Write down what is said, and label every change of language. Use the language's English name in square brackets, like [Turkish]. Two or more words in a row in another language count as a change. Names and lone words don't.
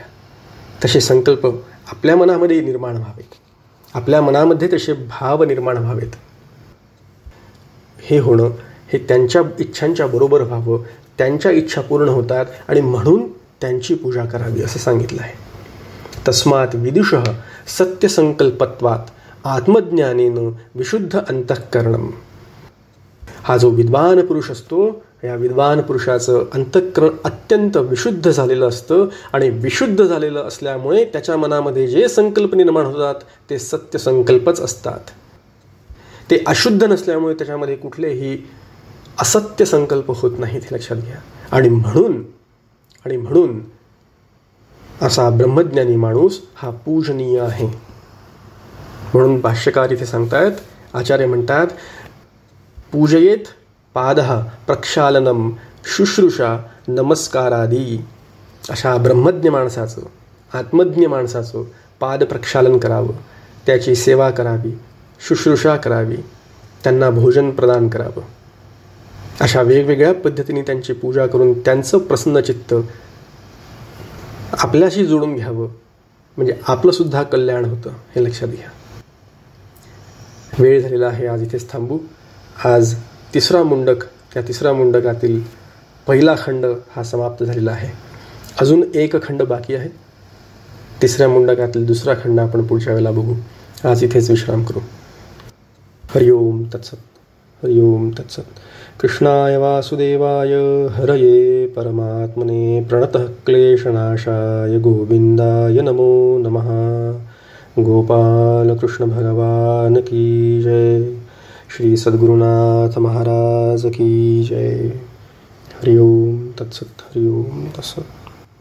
[Marathi] तसे संकल्प आपल्या मनामध्ये निर्माण व्हावेत, आपल्या मनामध्ये तसे भाव निर्माण व्हावेत. हे होणं हे त्यांच्या इच्छांच्या बरोबर व्हावं. त्यांच्या इच्छा पूर्ण होतात आणि म्हणून त्यांची पूजा करावी असं सांगितलं आहे. [Sanskrit] तस्मात् विदुषः सत्यसंकल्पत्वात् आत्मज्ञानेन विशुद्ध अंतःकरणम. [Marathi] हा जो विद्वान पुरुष असतो, या विद्वान पुरुषाचं अंतःकरण अत्यंत विशुद्ध झालेलं असतं आणि विशुद्ध झालेलं असल्यामुळे त्याच्या मनामध्ये जे संकल्प निर्माण होतात ते सत्य संकल्पच असतात. ते अशुद्ध नसल्यामुळे त्याच्यामध्ये कुठलेही असत्य संकल्प होत नाहीत हे लक्षात घ्या. आणि म्हणून असा ब्रह्मज्ञानी माणूस हा पूजनीय आहे. म्हणून भाष्यकार इथे सांगतायत, आचार्य म्हणतात, [Sanskrit] पूजयेत पादः प्रक्षालनम शुश्रूषा नमस्कारादी. [Marathi] अशा ब्रह्मज्ञ माणसाचं, आत्मज्ञ माणसाचं पाद प्रक्षालन करावं, त्याची सेवा करावी, शुश्रूषा करावी, त्यांना भोजन प्रदान करावं. अशा वेगवेगळ्या पद्धतीने त्यांची पूजा करून त्यांचं प्रसन्न चित्त आपल्याशी जोडून घ्यावं, म्हणजे आपलंसुद्धा कल्याण होतं हे लक्षात घ्या. वेळ झालेला आहे, आज इथेच थांबू. आज तिसरा मुंडक, त्या तिसऱ्या मुंडकातील पहिला खंड हा समाप्त झालेला आहे. अजून एक खंड बाकी आहे. तिसऱ्या मुंडकातील दुसरा खंड आपण पुढच्या वेळेला बघू. आज इथेच विश्राम करू. [Sanskrit] हरि ओम तत्सत. हरि ओम तत्सत. कृष्णाय वासुदेवाय हरये परमात्मने प्रणतः क्लेशनाशाय गोविंदाय नमो नमः. [Hindi] गोपाल कृष्ण भगवान की जय. श्री सद्गुरुनाथ महाराज की जय. [Sanskrit] हरि ओम तत्सत. हरि ओम तत्सत.